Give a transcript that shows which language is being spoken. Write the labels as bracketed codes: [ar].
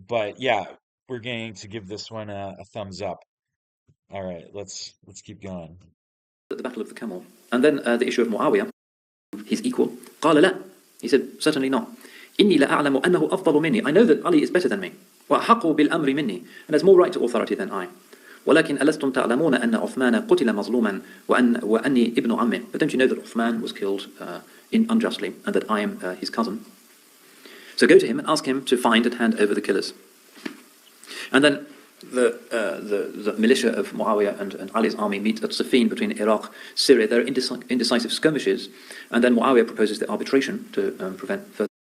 [en] But yeah, we're going to give this one a thumbs up. All right, let's keep going. At the Battle of the Camel. And then the issue of Muawiyah, his equal. [ar] قال لا. [en] He said, certainly not. [ar] إني لأعلم أنه أفضل مني. [en] I know that Ali is better than me. [ar] وأحق بالأمر مني. [en] And has more right to authority than I. [ar] ولكن ألستم تعلمون أن عثمان قتل مظلوما وأني ابن عمه. [en] But don't you know that Uthman was killed unjustly and that I am his cousin? So go to him and ask him to find and hand over the killers. And then the militia of Muawiyah and Ali's army meet at Safin between Iraq, Syria. There are indecisive skirmishes, and then Muawiyah proposes the arbitration to prevent further.